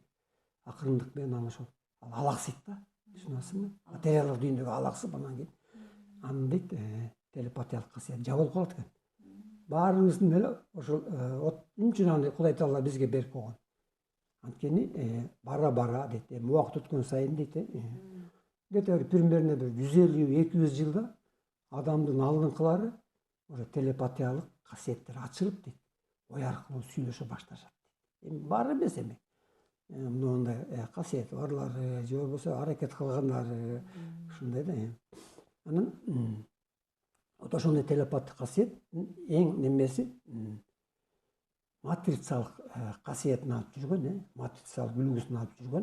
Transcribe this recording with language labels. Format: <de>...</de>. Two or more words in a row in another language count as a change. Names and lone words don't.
<ky>Акырындык менен анан ошол алаксыйт да. Түшүнөсүңбү? Материалдык дүйнөгө алаксып анан кийин анын дейт телепатиялык касиет жабылып калат экен. Баарыбыздын эле ошол эмне үчүн аны Кудай Таала бизге берип койгон? Анткени бара дейт, убакыт өткөн сайын дейт,</ky> <ru>где-то примерно</ru> <ky>150-200 жылда адамдын алдыңкылары уже телепатиялык касиеттер ачылып дейт, ой аркылуу сүйлөшө башташат. Эми бар эмес эми. Мындай касиети барлары же болбосо аракет кылгандары ушундай да. Анан вот ошондой телепаттык касиет эң немеси матрицалык касиетин алып жүргөн, матрицалык үлгүсүн алып жүргөн.</ky>